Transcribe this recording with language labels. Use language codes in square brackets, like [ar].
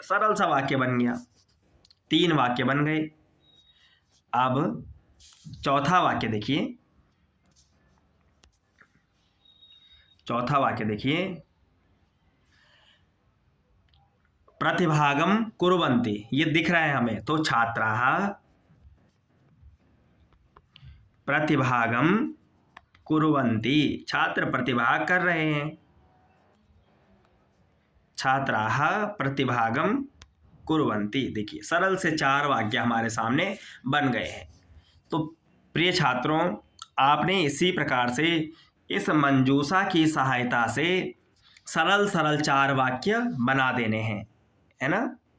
[hi] सरल सा वाक्य बन गया, 3 वाक्य बन गए। अब चौथा वाक्य देखिए, चौथा वाक्य देखिए, [sa] प्रतिभागम कुर्वन्ति, [hi] ये दिख रहा है हमें, तो [sa] छात्राः प्रतिभागम कुर्वन्ति, [hi] छात्र प्रतिभाग कर रहे हैं। [sa] छात्राः प्रतिभागम कुर्वन्ति। [hi] देखिए सरल से 4 वाक्य हमारे सामने बन गए हैं। तो प्रिय छात्रों, आपने इसी प्रकार से इस मंजूषा की सहायता से सरल सरल 4 वाक्य बना देने हैं, है ना।